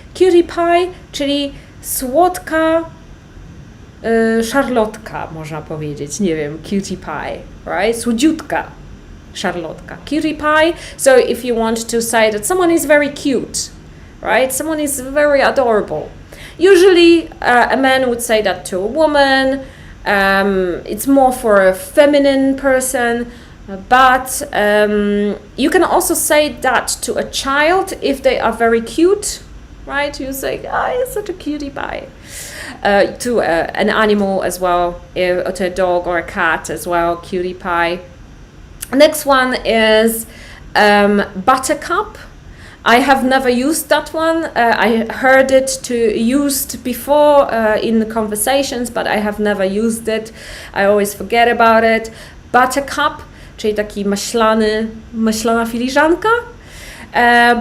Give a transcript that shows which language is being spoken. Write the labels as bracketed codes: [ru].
[pl] Cutie pie, czyli słodka szarlotka, można powiedzieć. Nie wiem, cutie pie, right? Słodziutka szarlotka. Cutie pie. [en] So if you want to say that someone is very cute, right? Someone is very adorable. Usually a man would say that to a woman. It's more for a feminine person, but you can also say that to a child if they are very cute, right? You say, you're such a cutie pie. To an animal as well, to a dog or a cat as well, cutie pie. Next one is buttercup. I have never used that one. I heard it used before in conversations, but I have never used it. I always forget about it. [pl] Buttercup, czyli taki maślana filiżanka.